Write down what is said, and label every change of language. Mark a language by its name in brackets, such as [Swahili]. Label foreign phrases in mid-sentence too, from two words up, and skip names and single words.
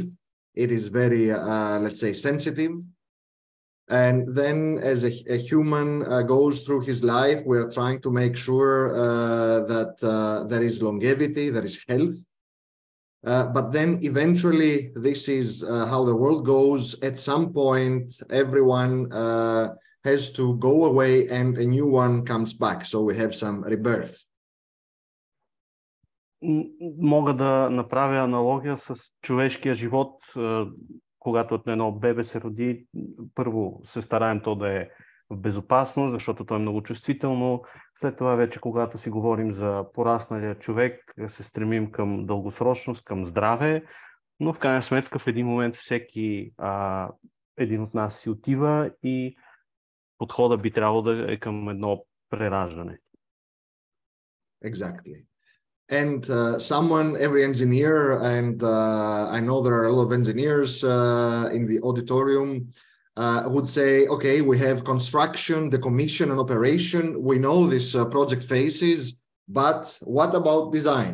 [English] It is very, let's say, sensitive. And then as a human goes through his life, we are trying to make sure that there is longevity, there is health. But then eventually, this is how the world goes. At some point, everyone has to go away and a new one comes back. So we have some rebirth. [Bulgarian] Мога да направя аналогия с човешкия живот. Когато едно бебе се роди, първо се стараем то да е в безопасност, защото то е много чувствително. След това вече, когато си говорим за порасналия човек, се стремим към дългосрочност, към здраве, но в крайна сметка в един момент всеки един от нас си отива и подхода би трябвало да е към едно прераждане. [English] Exactly. And every engineer, and I know there are a lot of engineers in the auditorium, would say, okay, we have construction, decommission, and operation. We know these project phases, but what about design?